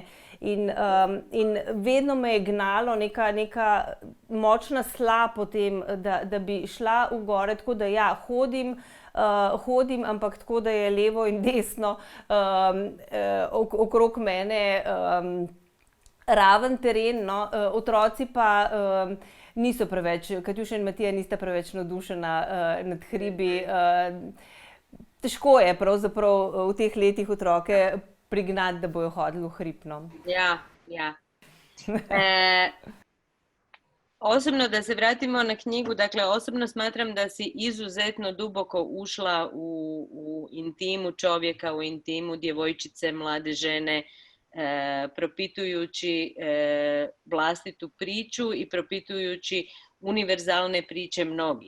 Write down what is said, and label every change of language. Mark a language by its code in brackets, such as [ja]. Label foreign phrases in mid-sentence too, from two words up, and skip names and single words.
[sl] In vedno me je gnalo neka močna sla po tem, da bi šla v gore, tako da hodim, ampak tako, da je levo in desno okrog mene raven teren, no. Otroci pa niso preveč, Katjuša in Matija nista preveč navdušena nad hribi. Težko je pravzaprav v teh letih otroke prignati, da bojo hodili v hrib, no. Ja. [hr] Osobno da se vratimo na knjigu, dakle osobno smatram da si izuzetno duboko ušla u intimu čovjeka, u intimu djevojčice, mlade žene, propitujući vlastitu priču i propitujući univerzalne priče mnogih.